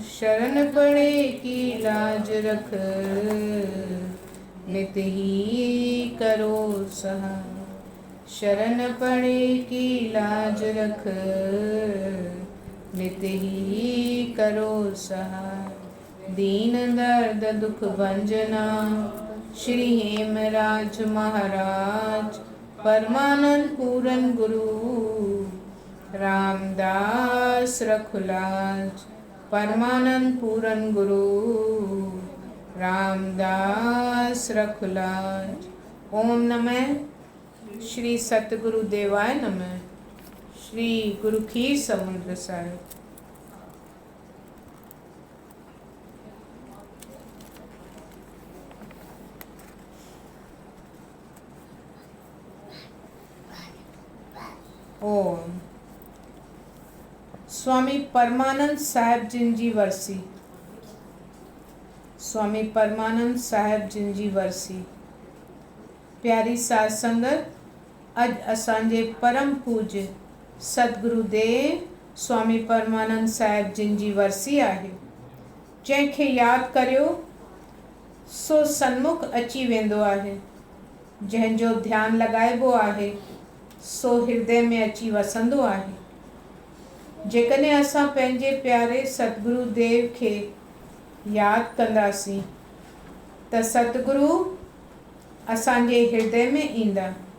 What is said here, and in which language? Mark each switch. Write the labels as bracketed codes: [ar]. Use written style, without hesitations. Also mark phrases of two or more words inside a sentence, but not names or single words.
[hi] शरण पड़े की लाज रख नित ही करो सहाय। शरण पड़े की लाज रख नित ही करो सहाय। दीन दर्द दुख भंजना श्री हेमराज महाराज परमानंद पूरन गुरु रामदास रखुलाज। परमानंद पूरन गुरु रामदास रखुलाज। [sa] ओम नमः श्री सतगुरु देवाय नमः। [sd] श्री गुरु खीर समुद्र साहिब। ओम स्वामी परमानंद साहिब जिन जी वरसी। स्वामी परमानंद साहिब जिन जी वरसी। प्यारी साध संगत, अज असांजे परम पूज्य सतगुरुदेव स्वामी परमानंद साहिब जिन जी वरसी आहे। जंहिंखे यादि करियो सो सन्मुख अची वेंदो आहे। जंहिंजो ध्यानु लॻाइबो आहे सो हृदय में अची वसंदो आहे। जेकॾहिं असां पंहिंजे प्यारे सतगुरु देव खे यादि कंदासीं त सतगुरु असांजे हृदय में ईंदा।